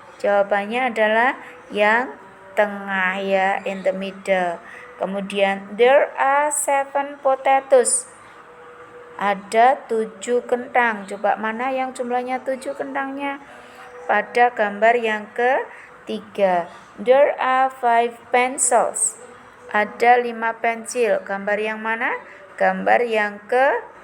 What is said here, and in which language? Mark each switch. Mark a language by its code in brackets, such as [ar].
[id] Jawabannya adalah yang tengah ya, [en] in the middle. [id] Kemudian [en] there are 7 potatoes. [id] Ada 7 kentang. Coba mana yang jumlahnya 7 kentangnya? Pada gambar yang ketiga. [en] There are 5 pencils. [id] Ada 5 pensil. Gambar yang mana? Gambar yang kedua.